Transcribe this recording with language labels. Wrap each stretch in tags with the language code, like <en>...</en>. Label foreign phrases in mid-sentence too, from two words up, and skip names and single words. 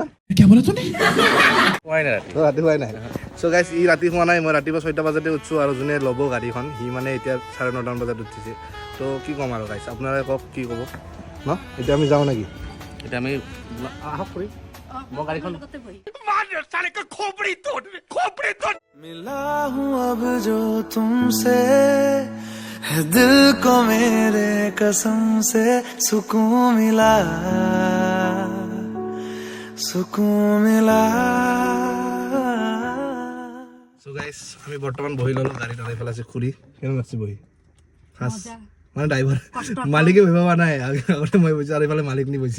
<as>শুৱাই নাই ৰাতি। ৰাতি হোৱাই নাই।</as> <en>so guys</en> <as>ই ৰাতি হোৱা নাই, মই ৰাতিপুৱা 6টা বজাতে উঠছোঁ আৰু যোনে ল'ব গাড়ীখন সি মানে এতিয়া 9:30 বজাত উঠিছে। তো কি ক'ম আৰু গাইজ, আপোনালোকে কওক কি ক'ব ন। এতিয়া আমি যাওঁ নেকি? এতিয়া আমি আহক কৰি মই গাড়ীখন</as> <hi>मिला हूँ अब जो तुमसे है दिल को मेरे कसम से सुकून मिला</hi> <en>so guys</en> <as>আমি বৰ্তমান বহি ল'লোঁ গাড়ীত, আনি পেলাইছে খুৰী। কেনে লাগছে বহি? খাচ মানে ড্ৰাইভাৰ মালিকে বহিব পৰা নাই, আগতে মই বহিছোঁ আৰু এইফালে মালিক নি বহিছে।</as>